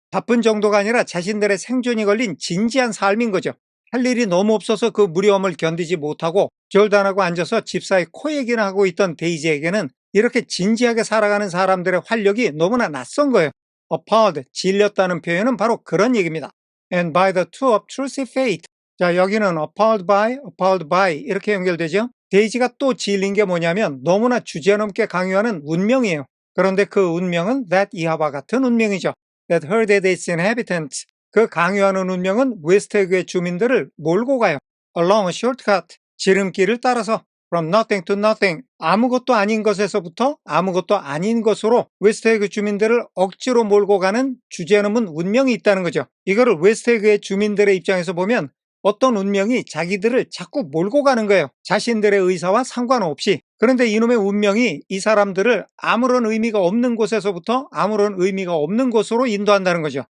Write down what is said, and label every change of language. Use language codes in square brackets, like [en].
[ko] 바쁜 정도가 아니라 자신들의 생존이 걸린 진지한 삶인 거죠. 할 일이 너무 없어서 그 무료함을 견디지 못하고 졸단하고 앉아서 집사의 코 얘기나 하고 있던 데이지에게는 이렇게 진지하게 살아가는 사람들의 활력이 너무나 낯선 거예요. appalled, 질렸다는 표현은 바로 그런 얘기입니다. [en] And by the too obtrusive fate. [ko] 자, 여기는 [en] appalled by [ko] 이렇게 연결되죠. 데이지가 또 질린 게 뭐냐면 너무나 주제넘게 강요하는 운명이에요. 그런데 그 운명은 that 이하와 같은 운명이죠. [en] That herded its inhabitants. [ko] 그 강요하는 운명은 웨스트에그의 주민들을 몰고 가요. [en] Along a shortcut. [ko] 지름길을 따라서 [en] from nothing to nothing. [ko] 아무것도 아닌 것에서부터 아무것도 아닌 것으로 웨스트에그 주민들을 억지로 몰고 가는 주제넘은 운명이 있다는 거죠. 이거를 웨스트에그의 주민들의 입장에서 보면 어떤 운명이 자기들을 자꾸 몰고 가는 거예요. 자신들의 의사와 상관없이. 그런데 이놈의 운명이 이 사람들을 아무런 의미가 없는 곳에서부터 아무런 의미가 없는 곳으로 인도한다는 거죠.